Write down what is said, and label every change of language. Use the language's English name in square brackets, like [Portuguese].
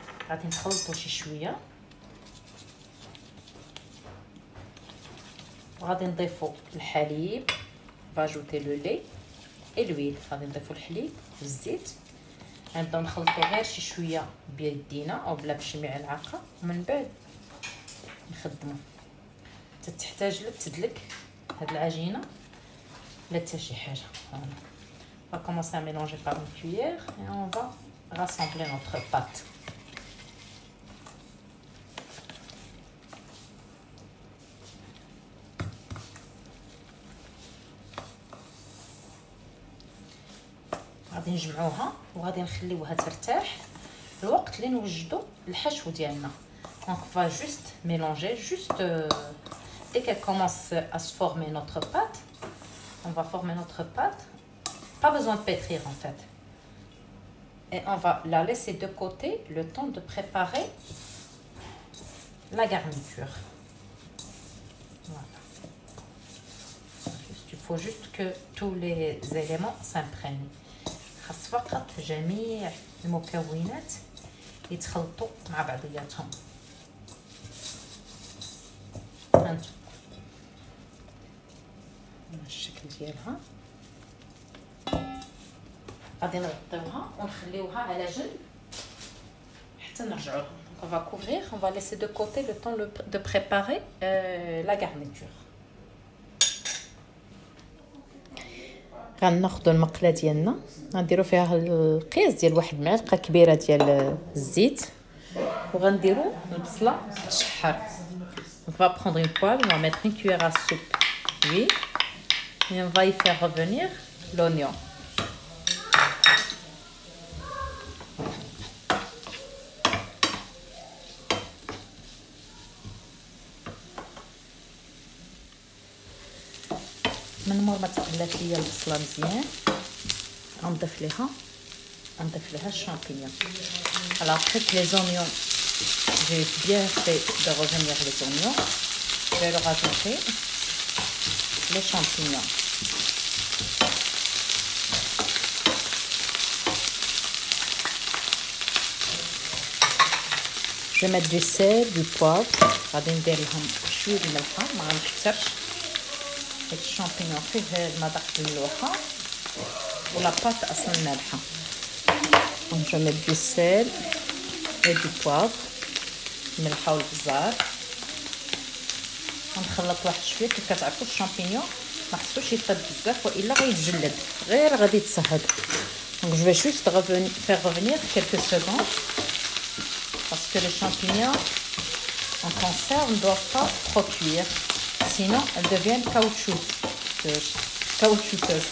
[Arabic] غادي نخلطو شي شويه، وغادي نضيفو الحليب، [French] فاجوتي لو لي اي لويل. [Arabic] غادي نضيفو الحليب والزيت، غنبداو نخلطو غير شي شويه بيدينا او بلا بشي معلقه، ومن بعد نخدمو حتى تحتاج تدلك هاد العجينه لا حتى شي حاجه. [French] On va commencer à mélanger par une cuillère et on va rassembler notre pâte. [Arabic] غادي غادي نجمعوها وغادي نخليوها ترتاح الوقت اللي نوجدوا الحشو ديالنا. [French] دونك فا جوست ميلونجي جوست dès qu'elle commence à se former notre pâte, on va former notre pâte. Pas besoin de pétrir en fait. Et on va la laisser de côté le temps de préparer la garniture. Voilà. Il faut juste que tous les éléments s'imprègnent. [Arabic] خاص فقط جميع المكونات يتخلطوا مع بعضياتهم. هانتو الشكل ديالها. غادي نغطيوها ونخليوها على جنب حتى نرجعوا. [French] On va couvrir, on va laisser de côté le temps de préparer la garniture. [Arabic] غناخذوا المقله ديالنا غنديروا فيها القياس ديال واحد المعلقه كبيره ديال الزيت وغنديروا البصله تشحر. [French] On va prendre une poêle, on va mettre une cuillère à soupe d'huile et on va y faire revenir l'oignon. [Arabic] من مور ما تقلات ليا البصله مزيان غنضيف لها الشامبينيون. [French] Alors après que les oignons, j'ai bien fait de revenir les oignons, je vais leur ajouter les champignons. Je vais mettre du sel, du poivre, [Arabic] غادي ندير لهم شويه الملحه ما غنكثرش. هاد الشامبينيون فيه المذاق الملوحه ولا بات اصلا مالحه. [French] Donc je vais mettre du sel et du poivre, [Arabic] الملحه والبزار. غنخلط واحد شويه. كيف كتعرفوا الشامبينيون ما خصوش يطيب بزاف والا غيتجلد غير غادي يتسهد. [French] Donc je vais juste faire revenir quelques secondes parce que les champignons en conserve ne doivent pas trop cuire, sinon elles deviennent caoutchouteuses.